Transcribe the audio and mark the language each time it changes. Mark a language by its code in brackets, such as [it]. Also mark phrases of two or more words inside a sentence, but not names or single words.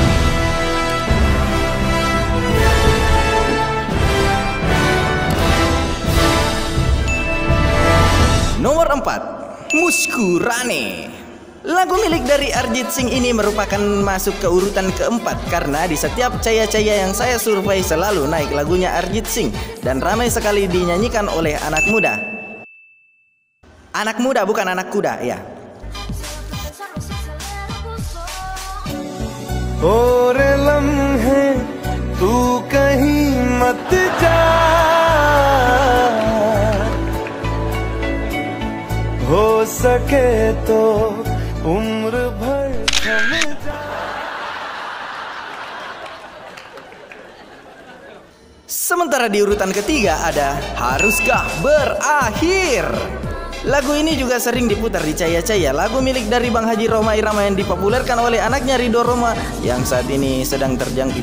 [id] Nomor 4, Muskurane. Lagu milik dari Arjit Singh ini merupakan masuk ke urutan keempat karena di setiap caya-caya yang saya survei selalu naik lagunya Arjit Singh dan ramai sekali dinyanyikan oleh anak muda. Anak muda, bukan anak kuda, ya. [hi] ओरे लम्हे तू कहीं मत जा, हो सके तो उम्र भर थम जा. [id] Sementara di urutan ketiga ada Haruskah Berakhir. Lagu ini juga sering diputar di caya-caya. Lagu milik dari Bang Haji Rhoma Irama yang dipopulerkan oleh anaknya Ridho Rhoma yang saat ini sedang terjangkit.